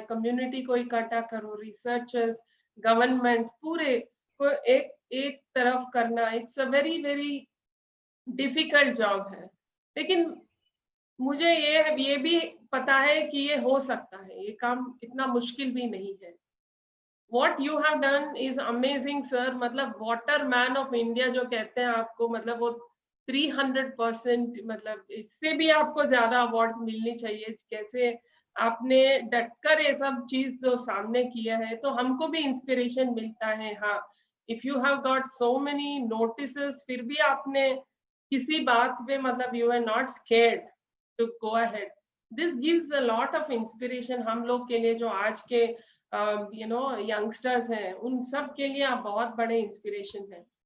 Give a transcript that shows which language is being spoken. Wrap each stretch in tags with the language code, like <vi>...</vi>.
<hi>Community को इकट्ठा करो, रिसर्चर्स, गवर्नमेंट, पूरे को एक एक तरफ करना,</hi> <en>it's a very very difficult job</en> <hi>है। लेकिन मुझे ये भी पता है कि ये हो सकता है, ये काम इतना मुश्किल भी नहीं है।</hi> <en>What you have done is amazing, sir.</en> <hi>मतलब वाटर मैन ऑफ इंडिया जो कहते हैं आपको, मतलब वो 300%, मतलब इससे भी आपको ज्यादा अवार्ड्स मिलनी चाहिए। कैसे आपने डटकर ये सब चीज जो सामने किया है, तो हमको भी इंस्पिरेशन मिलता है। हाँ,</hi> <en>if you have got so many notices,</en> <hi>फिर भी आपने किसी बात पे, मतलब</hi> <en>you are not scared to go ahead, this gives a lot of inspiration</en> <hi>हम लोग के लिए, जो आज के यंगस्टर्स हैं, उन सब के लिए आप बहुत बड़े इंस्पिरेशन हैं।</hi>